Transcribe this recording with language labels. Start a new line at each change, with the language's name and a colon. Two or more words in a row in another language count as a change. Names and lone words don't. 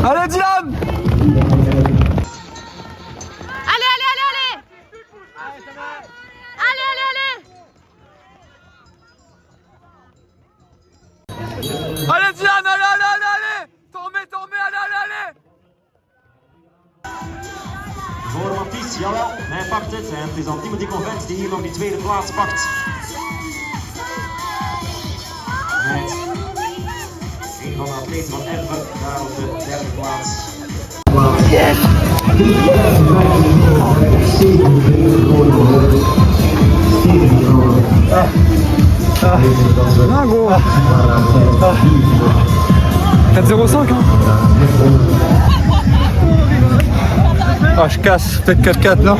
French: Allez Dylan! Allez, allez, allez, allez! Allez, allez, allez! Allez Dylan, allez, allez, allez, allez! T'en mets, allez, allez, allez!
Dutch: Voor Mathies, jawel, hij pakt het. En het is dan Timothy Convent die hier nog die tweede plaats pakt. Met een van de atleten van Erven daar op de derde plaats. Yes!
French: Non gros 4,05 hein. Ah, je casse, peut-être 4-4, non?